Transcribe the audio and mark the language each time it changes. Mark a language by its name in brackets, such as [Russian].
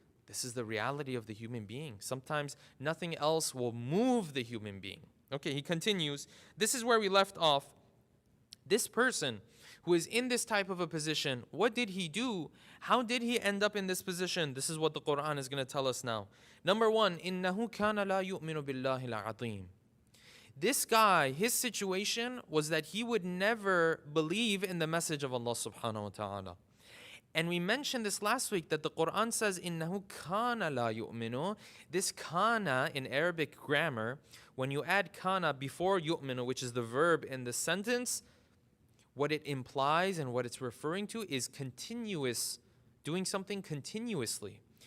[English] This is the reality of the human being. Sometimes nothing else will move the human being. Okay, he continues. This is where we left off. This person who is in this type of a position, what did he do? How did he end up in this position? This is what the Quran is going to tell us now. Number one, [Arabic] إِنَّهُ كَانَ لَا يُؤْمِنُ بِاللَّهِ الْعَظِيمِ. [English] This guy, his situation was that he would never believe in the message of Allah subhanahu wa ta'ala. And we mentioned this last week that the Quran says, [Arabic] إِنَّهُ كَانَ لَا يُؤْمِنُ. [English] This kana in Arabic grammar, when you add kana before yu'minu, which is the verb in the sentence, what it implies and what it's referring to is continuous, doing something continuously.